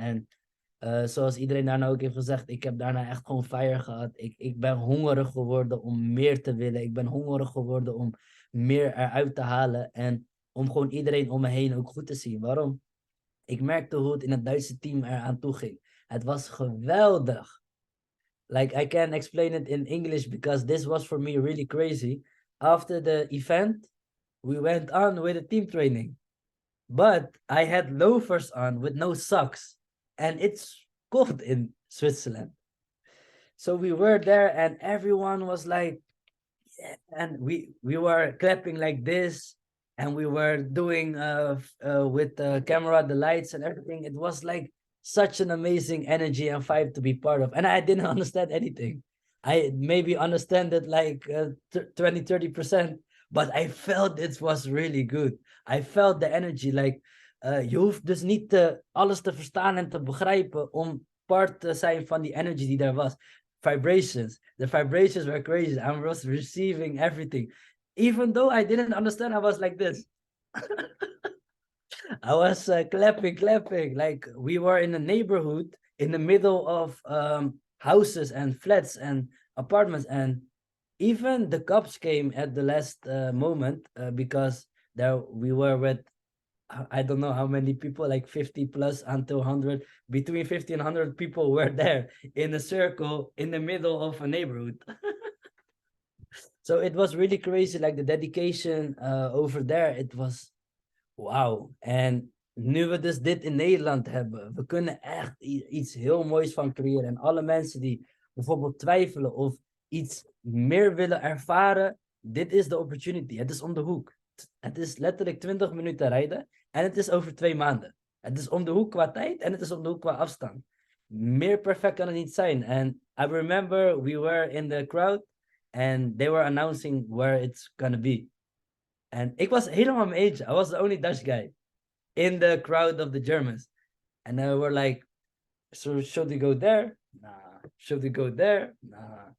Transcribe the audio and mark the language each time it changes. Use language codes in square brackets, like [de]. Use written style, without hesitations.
[nl] En zoals iedereen daarna ook heeft gezegd, ik heb daarna echt gewoon fire gehad. Ik ben hongerig geworden om meer te willen. Ik ben hongerig geworden om meer eruit te halen. En om gewoon iedereen om me heen ook goed te zien. Waarom? Ik merkte hoe het in het Duitse team eraan toe ging. Het was geweldig. [en] Like, I can't explain it in English because this was for me really crazy. After the event, we went on with the team training. But I had loafers on with no socks. And it's cold in Switzerland. So we were there and everyone was like, yeah, and we were clapping like this. And we were doing with the camera, the lights and everything. It was like such an amazing energy and vibe to be part of. And I didn't understand anything. I maybe understand it like 20, 30%, but I felt it was really good. I felt the energy. [nl] Like, je hoeft dus niet alles te verstaan en te begrijpen om part te zijn van die energy die daar was. [en] Vibrations. The vibrations were crazy. I was receiving everything. Even though I didn't understand, I was like this. I was clapping. Like, we were in a neighborhood in the middle of houses and flats and apartments. And even the cops came at the last moment because there we were with, I don't know how many people, like 50 plus until 100, between 50 and 100 people were there in a circle in the middle of a neighborhood. So it was really crazy, like the dedication over there, it was wow. [nl] En nu we dus dit in Nederland hebben, we kunnen echt iets heel moois van creëren. En alle mensen die bijvoorbeeld twijfelen of iets meer willen ervaren, dit is de opportunity. Het is om de hoek. Het is letterlijk 20 minuten rijden en het is over 2 maanden. Het is om de hoek qua tijd en het is om de hoek qua afstand. Meer perfect kan het niet zijn. [en] And I remember we were in the crowd and they were announcing where it's gonna be. And [nl] ik was helemaal mijn [en] age. I was the only Dutch guy in the crowd of the Germans. And they were like, so should we go there? Nah. Should we go there? Nah.